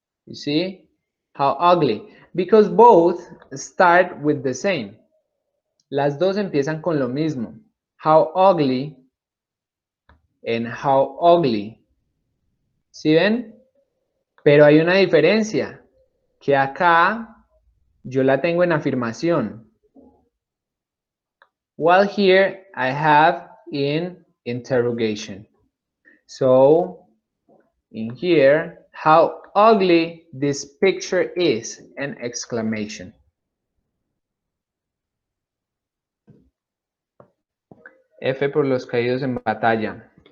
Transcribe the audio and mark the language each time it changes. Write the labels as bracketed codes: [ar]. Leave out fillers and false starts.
[en] You see how ugly, because both start with the same. [es] Las dos empiezan con lo mismo. [en] How ugly and how ugly. [es] ¿Sí ven? Pero hay una diferencia, que acá yo la tengo en afirmación, [en] while here I have in interrogation. So in here, how ugly this picture is, an exclamation. [es] F por los caídos en batalla.